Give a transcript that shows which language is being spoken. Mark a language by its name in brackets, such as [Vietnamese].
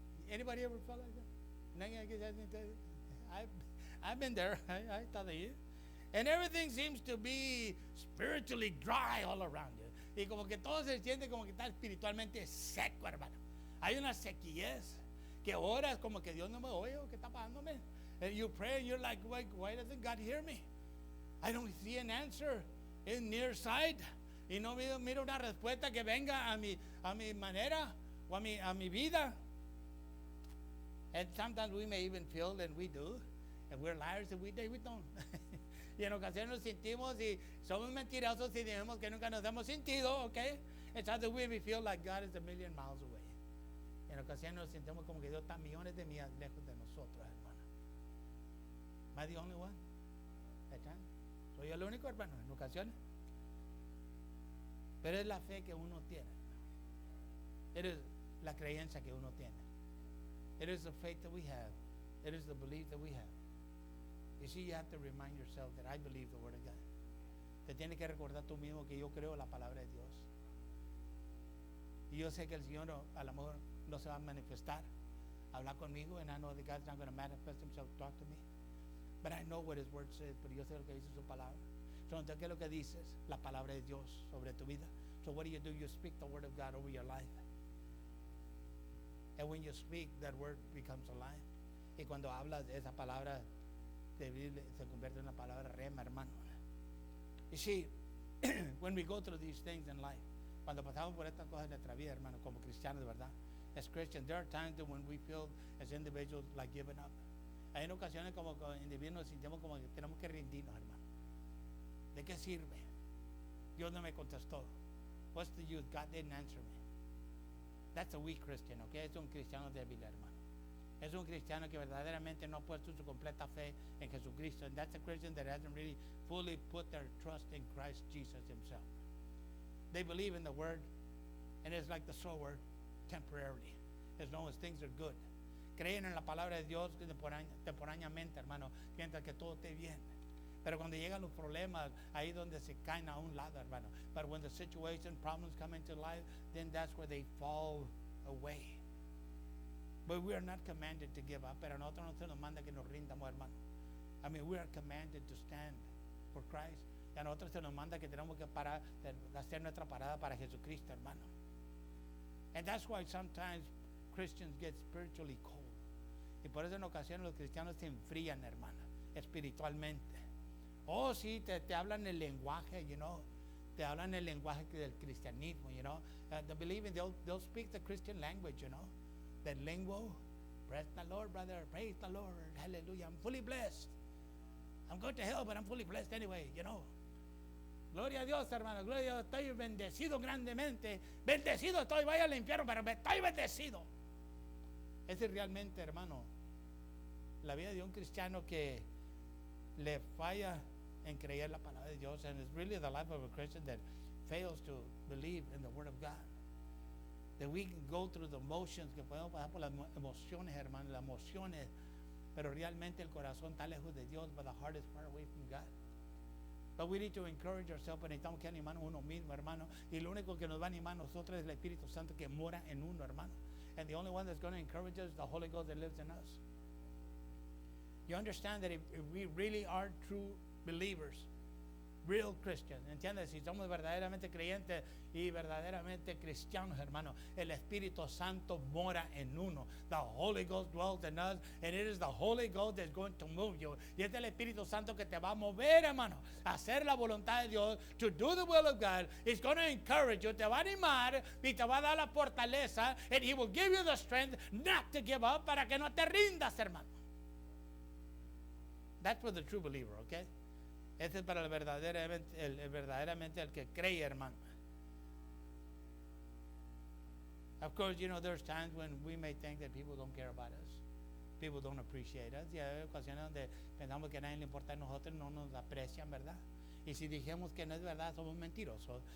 [English] Anybody ever felt like that? I've been there. I thought of you. And everything seems to be spiritually dry all around you. [Spanish] Y como que todo se siente como que está espiritualmente seco, hermano. Hay una sequidez que oras como que Dios no me oye o que está pasándome. [English] And you pray and you're like, why doesn't God hear me? I don't see an answer in near sight. [Spanish] Y no miro una respuesta que venga a mi manera o a mi vida. [English] And sometimes we may even feel, and we do, and we're liars and we don't. [Spanish] Y en ocasiones nos sentimos y somos mentirosos y decimos que nunca nos hemos sentido, okay? [English] And sometimes we may feel like God is a million miles away. [Spanish] Y en ocasiones nos sentimos como que Dios está millones de millas lejos de nosotros, hermano. [English] Am I the only one? At times? [Spanish] ¿Soy el único, hermano? En ocasiones. Pero es la fe que uno tiene. Es la creencia que uno tiene. [English] It is the faith that we have. It is the belief that we have. You see, you have to remind yourself that I believe the Word of God. [Spanish] Te tienes que recordar tú mismo que yo creo la palabra de Dios. Y yo sé que el Señor a lo mejor no se va a manifestar, hablar conmigo, [English] and I know that God's not going to manifest Himself, talk to me. But I know what His Word says, [Spanish] pero yo sé lo que dice su palabra. So, entonces, ¿qué es lo que dices? La palabra de Dios sobre tu vida. [English] So what do? You speak the Word of God over your life. And when you speak, that word becomes alive. [Spanish] Y cuando hablas, esa palabra se convierte en una palabra rema, hermano. [English] You see, when we go through these things in life, [Spanish] cuando pasamos por estas cosas en nuestra vida, hermano, como cristianos de verdad, [English] as Christians, there are times that when we feel as individuals like giving up. [Spanish] Hay ocasiones como individuos nos sentimos como que tenemos que rendirnos, hermano. ¿De qué sirve? Dios no me contestó. [English] What's the use? God didn't answer me. That's a weak Christian, okay? [Spanish] Es un cristiano débil, hermano. Es un cristiano que verdaderamente no ha puesto su completa fe en Jesucristo. [English] And that's a Christian that hasn't really fully put their trust in Christ Jesus himself. They believe in the word, and it's like the soul word, temporarily, as long as things are good. [Spanish] Creen en la palabra de Dios temporáneamente, hermano, mientras que todo esté bien. Pero cuando llegan los problemas, ahí donde se caen a un lado, hermano. [English] But when the situation, problems come into life, then that's where they fall away. But we are not commanded to give up. [Spanish] Pero nosotros no se nos manda que nos rindamos, hermano. [English] I mean, we are commanded to stand for Christ. [Spanish] Y a nosotros se nos manda que tenemos que parar, hacer nuestra parada para Jesucristo, hermano. [English] And that's why sometimes Christians get spiritually cold. [Spanish] Y por eso en ocasiones los cristianos se enfrían, hermano, espiritualmente. Oh, sí, te hablan el lenguaje, [English] you know. [Spanish] Te hablan el lenguaje del cristianismo, [English] you know. They believe in, they'll speak the Christian language, you know. That lingo, praise the Lord, brother, praise the Lord, hallelujah, I'm fully blessed. I'm going to hell, but I'm fully blessed anyway, you know. [Spanish] Gloria a Dios, hermano, gloria a Dios, estoy bendecido grandemente. Bendecido estoy, vaya al infierno, pero estoy bendecido. Ese es realmente, hermano, la vida de un cristiano que le falla en creer la palabra de Dios. [English] And it's really the life of a Christian that fails to believe in the Word of God. That we can go through the motions, [Spanish] que podemos pasar por las emociones, hermano, las emociones, pero realmente el corazón está lejos de Dios, [English] but the heart is far away from God. But we need to encourage ourselves, [Spanish] pero necesitamos que animarnos uno mismo, hermano. Y lo único que nos va a animar a nosotros es el Espíritu Santo que mora en uno, hermano. [English] And the only one that's going to encourage us is the Holy Ghost that lives in us. You understand that if we really are true believers, real Christians, [Spanish] ¿entiendes? Si somos verdaderamente creyentes y verdaderamente cristianos, hermano, el Espíritu Santo mora en uno. [English] The Holy Ghost dwells in us, and it is the Holy Ghost that's going to move you. [Spanish] Y es el Espíritu Santo que te va a mover, hermano, a hacer la voluntad de Dios, [English] to do the will of God. It's going to encourage you, [Spanish] te va a animar y te va a dar la fortaleza, [English] and He will give you the strength not to give up, [Spanish] para que no te rindas, hermano. [English] That's for the true believer, okay? [Spanish] Este es para el verdaderamente el que cree, hermano. [English] Of course, you know, there's times when we may think that people don't care about us. People don't appreciate us. [Spanish] Y hay ocasiones donde pensamos que a nadie le importa a nosotros, no nos aprecian, ¿verdad? Y si dijimos que no es verdad, somos mentirosos.